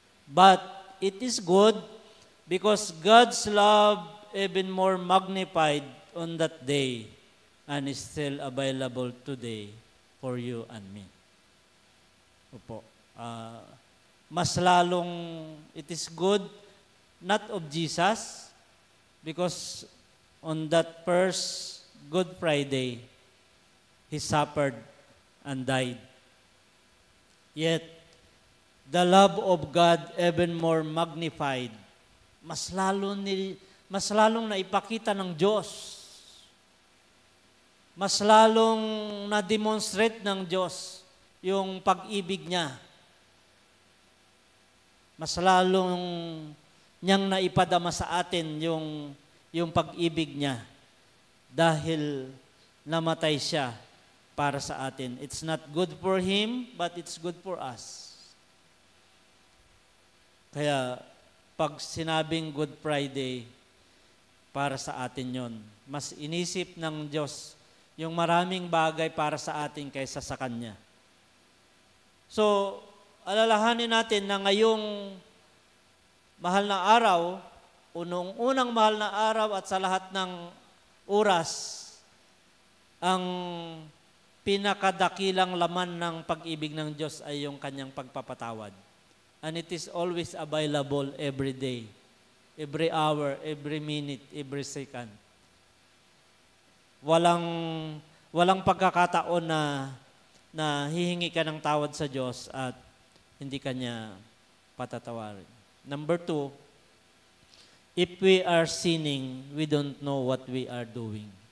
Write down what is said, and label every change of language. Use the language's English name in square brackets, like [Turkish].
[English] But it is good because God's love even more magnified on that day and is still available today for you and me. [Filipino] Opo. Mas lalong [English] it is good not of Jesus because on that first Good Friday, He suffered and died. Yet, the love of God even more magnified, [Filipino] mas lalong naipakita ng Diyos, mas lalong na-demonstrate ng Diyos yung pag-ibig niya, mas lalong niyang naipadama sa atin yung pag-ibig niya dahil namatay siya para sa atin. [English] It's not good for Him, but it's good for us. [Filipino] Kaya, pag sinabing Good Friday, para sa atin yon. Mas inisip ng Diyos yung maraming bagay para sa atin kaysa sa Kanya. So, alalahanin natin na ngayong mahal na araw, unang mahal na araw at sa lahat ng oras, ang pinakadakilang laman ng pag-ibig ng Diyos ay yung Kanyang pagpapatawad. [English] And it is always available every day, every hour, every minute, every second. [Filipino] Walang pagkakataon na hihingi ka ng tawad sa Diyos at hindi Kanya patatawarin. [English] Number 2, if we are sinning, we don't know what we are doing.